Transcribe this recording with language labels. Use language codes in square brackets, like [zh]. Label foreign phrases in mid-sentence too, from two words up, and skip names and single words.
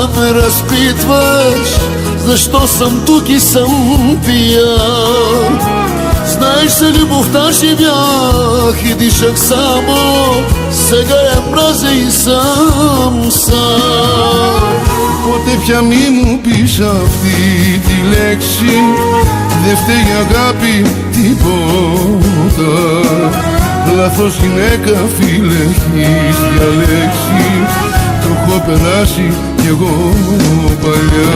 [bg] ме разпитваш защо съм тук и съм пиян. Знаеш се, любовта живях и дишах само, сега я мразя и съм сам. [el] Ποτέ πια μη μου πεις αυτή τη λέξη, δε φταίει η αγάπη τίποτα. Λάθος γυναίκα φίλε έχεις διαλέξει, το έχω περάσει κι εγώ παλιά.